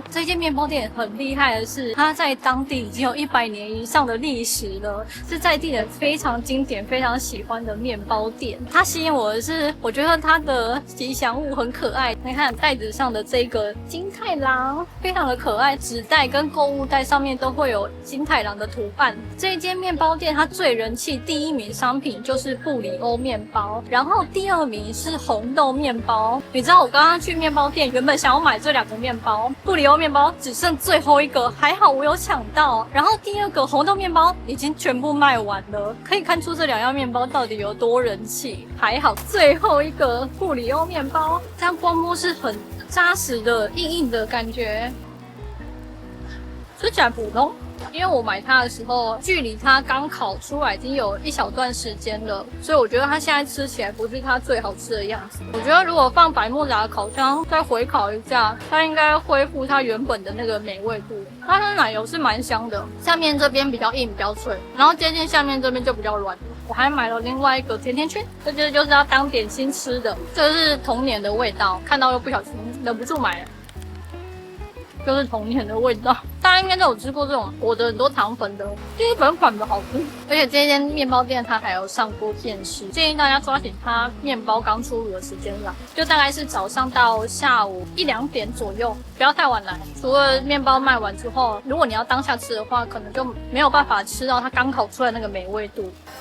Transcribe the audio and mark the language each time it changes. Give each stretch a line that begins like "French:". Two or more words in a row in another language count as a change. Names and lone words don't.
Chinese: 這間麵包店很厲害的是，它在當地已經有100年以上的歷史了，是在地人非常經典、非常喜歡的麵包店。它吸引我的是，我覺得它的吉祥物很可愛。你看袋子上的這個金太郎，非常的可愛，紙袋跟購物袋上面都會有金太郎的圖案。這一間麵包店它最人氣第1名商品就是布里歐麵包，然後第2名是紅豆麵包。你知道我剛剛去麵包店原本想要買這2個麵包，布里歐麵包只剩最後一個，還好我有搶到。然後第2個紅豆麵包已經全部賣完了，可以看出這2樣麵包到底有多人氣。還好最後一個布里歐麵包，這樣光摸是很扎實的、硬硬的感覺，吃起來普通。因為我買它的時候，距離它剛烤出來已經有一小段時間了，所以我覺得它現在吃起來不是它最好吃的樣子。我覺得如果放百慕達的烤箱再回烤一下，它應該恢復它原本的那個美味度。它的奶油是蠻香的，下面這邊比較硬比較脆，然後接近下面這邊就比較軟。我還買了另外一個甜甜圈，這就是要當點心吃的，這是童年的味道，看到又不小心忍不住買了。就是童年的味道，大家應該都有吃過這種裹着很多糖粉的基本款的好吃。而且這間麵包店它還有上鍋電視，建議大家抓緊它麵包剛出爐的時間啦，就大概是早上到下午1、2點左右，不要太晚來。除了麵包賣完之後，如果你要當下吃的話，可能就沒有辦法吃到它剛烤出來那個美味度。